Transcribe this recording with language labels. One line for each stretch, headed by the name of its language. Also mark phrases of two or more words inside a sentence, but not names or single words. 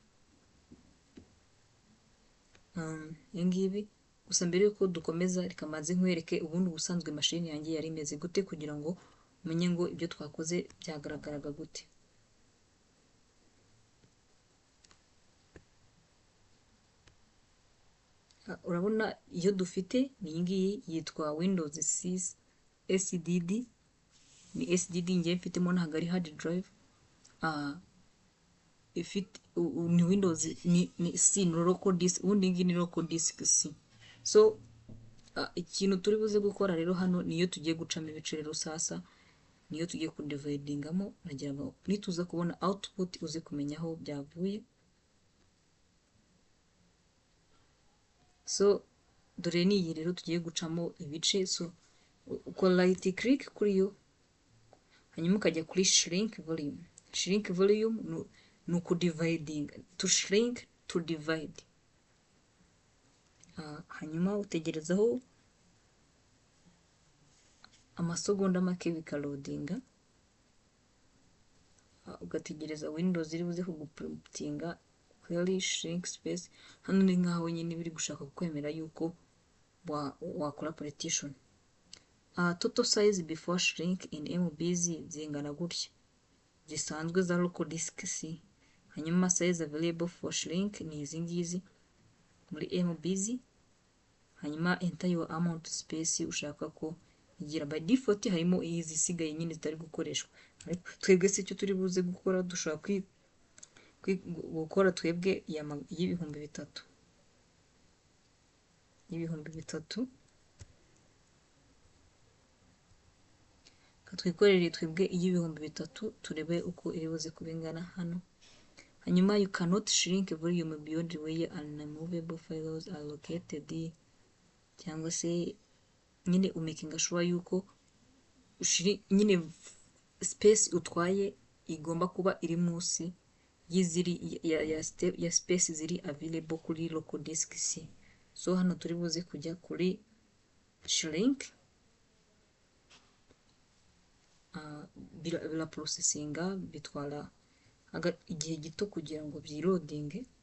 Kinyarwanda: Ngibi gusa mbere yuko dukomeza reka maze nkwereke ubundi ubusanzwe machine yanjye yari imeze gute kugira ngo umenye ngo ibyo twakoze byagaragaraga gute. Urabona iyo dufite ni ngiyi yitwa Windows 6 SDD. Ni SDD ngiye mfitemo, ntabwo ari
English: hard drive.
Kinyarwanda: Ni Windows ni
English: C local disk,
Kinyarwanda: ubundi ngiyi ni
English: local disk C.
Kinyarwanda: So ikintu turi buze gukora rero hano niyo tugiye gucamo ibice rero. Sasa niyo tugiye kudividingamo, nagira ngo nituza kubona output uze kumenya aho byavuye. So dore ni iyi rero tugiye gucamo ibice. So ukora
English: right click
Kinyarwanda: kuri yo, hanyuma ukajya kuri
English: shrink volume. Shrink volume
Kinyarwanda: ni ukudividing,
English: to shrink to divide.
Kinyarwanda: Hanyuma utegerezaho amasegonda make bikaloadinga, ugategereza Windows iri buze kuguprintinga
English: query shrink space.
Kinyarwanda: Hano ni nkaho nyine biri gushaka kwemera yuko wakora partition.
English: Total size before shrink in MBs
Kinyarwanda: zingana gutya zisanzwe za
English: local disk C.
Kinyarwanda: Hanyuma
English: size available for shrink
Kinyarwanda: ni izi ngizi muri MBs. Hanyuma
English: enter your amount space
Kinyarwanda: ushaka ko igira.
English: By default
Kinyarwanda: harimo izi sigaye nyine zitari gukoreshwa, ariko twebwe se icyo turi buze gukora dushaka gukora twebwe y'ibihumbi bitatu. Katwikorere twebwe y'ibihumbi bitatu, turebe uko iri buze kubingana hano.
English: Hanyuma you cannot shrink volume beyond where unmovable files are located,
Kinyarwanda: cyangwa se nyine umakinga sure yuko nyine space utwaye igomba kuba iri munsi y'iziri ya space ziri available kuri
English: local disk C.
Kinyarwanda: So hano turi buze kujya kuri shrink, bila processinga bitwara igihe gito kugira ngo byiloadinge.